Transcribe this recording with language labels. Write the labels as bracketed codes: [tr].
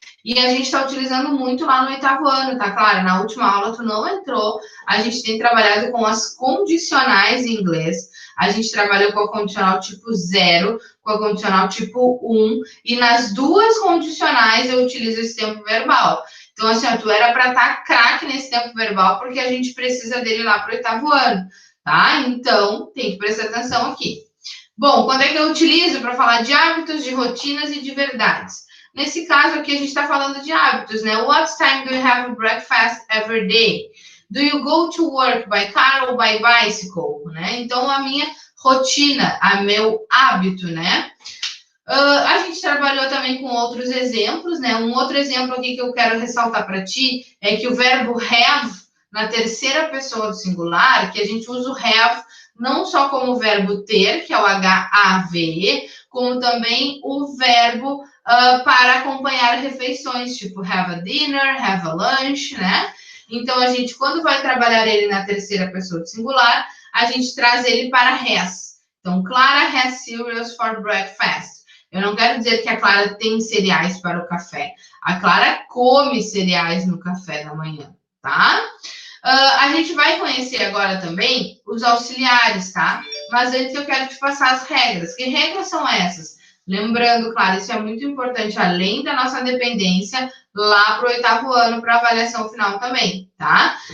[pt] E a gente está utilizando muito lá no 8º ano, tá claro? Na última aula tu não entrou, a gente tem trabalhado com as condicionais em inglês, a gente trabalhou com a condicional tipo 0, com a condicional tipo 1, e nas duas condicionais eu utilizo esse tempo verbal. Então, assim, ó, tu era para estar craque nesse tempo verbal, porque a gente precisa dele lá para o 8º ano. Tá? Então, tem que prestar atenção aqui. Bom, quando é que eu utilizo para falar de hábitos, de rotinas e de verdades? Nesse caso aqui, a gente está falando de hábitos, né? [en] What time do you have breakfast every day? Do you go to work by car or by bicycle? [pt] Né? Então, a minha rotina, meu hábito, né? A gente trabalhou também com outros exemplos, né? Um outro exemplo aqui que eu quero ressaltar para ti é que o verbo have na terceira pessoa do singular, que a gente usa o have não só como verbo ter, que é o have, como também o verbo para acompanhar refeições, tipo [en] have a dinner, have a lunch, [pt] né? Então, a gente, quando vai trabalhar ele na terceira pessoa do singular, a gente traz ele para has. [en] Então, Clara has cereals for breakfast. [pt] Eu não quero dizer que a Clara tem cereais para o café. A Clara come cereais no café da manhã, tá? A gente vai conhecer agora também os auxiliares, tá? Mas antes eu quero te passar as regras. Que regras são essas? Lembrando, claro, isso é muito importante, além da nossa dependência, lá para o 8º ano, para avaliação final também, tá?